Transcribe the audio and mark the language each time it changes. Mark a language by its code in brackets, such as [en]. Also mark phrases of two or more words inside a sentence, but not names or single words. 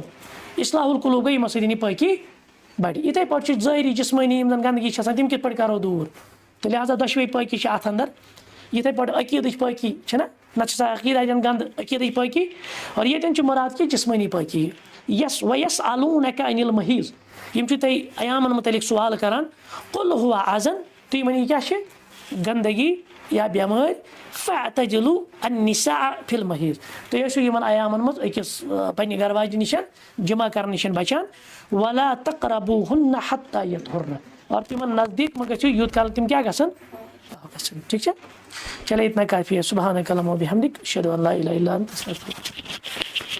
[ar] اصلاح القلوٗب [ks] گٔے یِمن سۭتۍ یہِ پٲکی بڑِ یِتھٕے پٲٹھۍ چھِ ظٲہری جسمٲنی یِم زن گنٛدگی چھِ آسان تِم کِتھ پٲٹھۍ کرو دوٗر تہٕ لہٰذا دۄشوے پٲکی چھِ اتھ انٛدر یِتھٕے پٲٹھۍ عقیٖدٕچ پٲکی چھِنہ نتہٕ چھِ آسان عقیٖد اتٮ۪ن گنٛدٕ عقیٖدٕچ پٲکی اور ییٚتٮ۪ن چھِ مُراد کہِ جسمٲنی پٲکی وَیَسْأَلُونَکَ [ar] عَنِ الْمَحیٖض [ks] یِم چھِ تۄہہِ ایامن متعلق سوال کران [ar] قُلْ هُوَ اَذًا [ks] تُہۍ ؤنِو یہِ کیٛاہ چھِ گنٛدگی یا بٮ۪مٲرۍ [ar] فَاعْتَزِلُوا النِّسَاءَ فِی الْمَحیٖض [ks] تُہۍ ٲسِو یِمن ایامن منٛز أکِس پننہِ گرٕ واجہِ نِش جمع کرنہٕ نِش بچان [ar] وَلَا تَقْرَبُوهُنَّ حَتَّى يَطْهُرْنَ [ks] اور تِمن نزدیٖک مہ گٔژھِو یوٗت کال تِم کیٛاہ گژھن ٹھیٖک چھا [ur] چلے اتنا کافی ہے [ar] سبحانک اللہم وبحمدک اشہدو ان لا الہ الا انت استغفرک